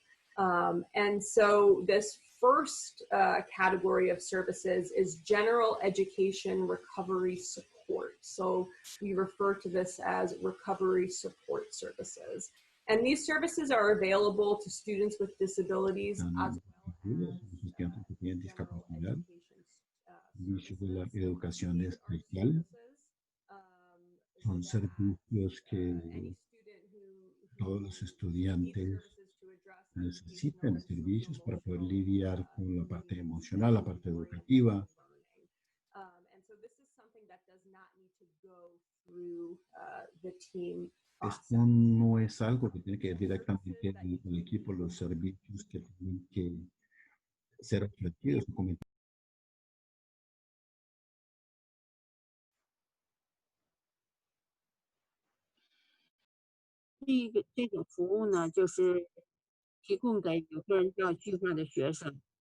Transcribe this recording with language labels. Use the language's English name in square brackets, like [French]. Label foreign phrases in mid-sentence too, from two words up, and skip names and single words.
[English] And so this first category of services is general education recovery support. So we refer to this as recovery support services. And these services are available to students with disabilities as well as [Spanish] servicios de la educación especial. Son servicios que todos los estudiantes necesitan, servicios para poder lidiar con la parte emocional, la parte educativa. Esto no es algo que tiene que ir directamente al equipo, los servicios que tienen que ser ofrecidos. [Chinese] 这种服务呢，就是提供给有个人教计划的学生，